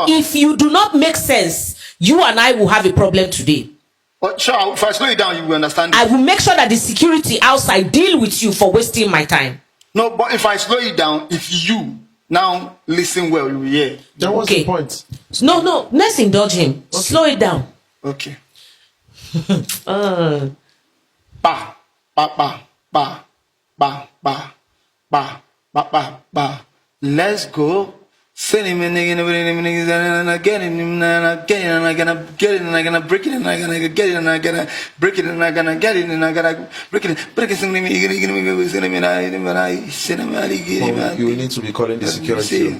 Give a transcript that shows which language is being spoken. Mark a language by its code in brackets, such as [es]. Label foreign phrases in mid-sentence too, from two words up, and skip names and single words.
[en] if you do not make sense, you and I will have a problem today. But sure, if I slow it down, you will understand. I will make sure that the security outside deal with you for wasting my time. No, but if I slow it down, if you now listen well, you will hear. That was Okay. the point. No, let's indulge him. Slow it down. Okay. Uh, Ba, ba, ba, ba, ba, ba, ba, ba, ba, ba. Let's go. Send him and I get him and I get it and I gonna get it and I gonna break it and I gonna get it and I gonna break it and I gonna get it and I gotta break it. You need to be calling the security.